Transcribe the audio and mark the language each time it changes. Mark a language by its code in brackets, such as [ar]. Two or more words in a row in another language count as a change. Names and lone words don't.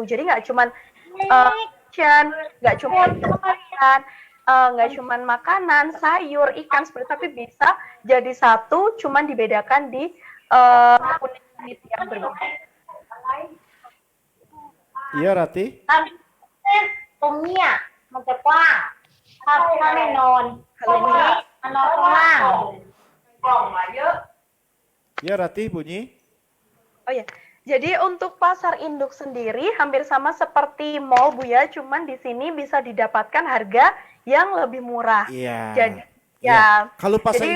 [id] Jadi nggak cuman fashion, nggak cuma pakaian, nggak cuman makanan, sayur, ikan seperti, tapi bisa jadi satu, cuman dibedakan di unit-unit yang berbeda. Iya, Rati. [th] ตรงเนี้ยมันจะกว้างถ้าไม่นอนตรงนี้มันนอนข้างล่าง [id] Ya, Rati bunyi. Oh ya, jadi untuk pasar induk sendiri hampir sama seperti mall Bu ya, cuman di sini bisa didapatkan harga yang lebih murah. Iya. Jadi Iya. ya. Kalau bahasa Jadi-